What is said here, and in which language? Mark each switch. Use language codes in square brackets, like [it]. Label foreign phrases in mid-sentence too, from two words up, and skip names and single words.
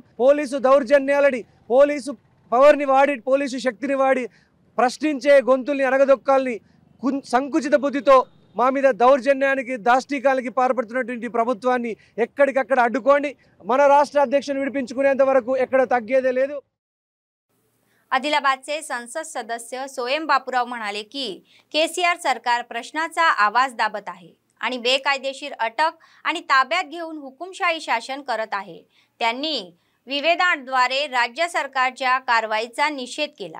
[te] పోలీసు దౌర్జన్యాలని, పోలీసు పవర్ని వాడి, పోలీసు శక్తిని వాడి ప్రశ్నించే గొంతుల్ని అనగదొక్కాలని సంకుచిత బుద్ధితో మా మీద దౌర్జన్యానికి, దాష్టీకాలకి పాల్పడుతున్నటువంటి ప్రభుత్వాన్ని ఎక్కడికక్కడ అడ్డుకోండి। మన రాష్ట్ర అధ్యక్షుని విడిపించుకునేంత వరకు ఎక్కడ తగ్గేదే లేదు। [mr] आदिलाबादचे संसद सदस्य सोयम बापूराव म्हणाले की केसीआर सरकार प्रश्नाचा आवाज दाबत आहे आणि बेकायदेशीर अटक आणि ताब्यात घेऊन हुकुमशाही शासन करत आहे। त्यांनी विवेचनाद्वारे राज्य सरकारच्या कारवाईचा निषेध केला।